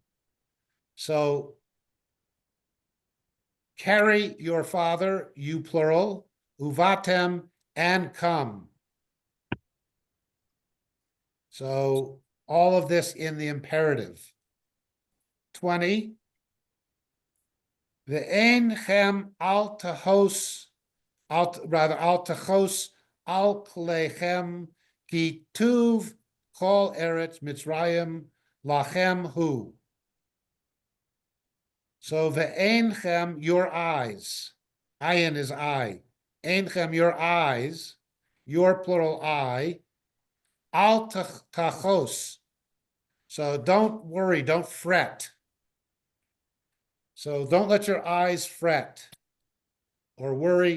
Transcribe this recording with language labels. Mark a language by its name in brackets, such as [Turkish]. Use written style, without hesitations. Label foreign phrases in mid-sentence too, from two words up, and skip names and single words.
[English] So carry your father, you plural, uvatem, and come. So all of this in the imperative. 20. [Hebrew] ועינכם אל תחס, אל תחס על כליכם כי טוב כל ארץ מצרים לכם הוא. [English] So [Hebrew] ועיניכם, [English] your eyes. Ayin is eye. [Hebrew] עיניכם, [English] your eyes, your plural eye. [Hebrew] אל תחוס. [English] So don't worry, don't fret. So don't let your eyes fret or worry.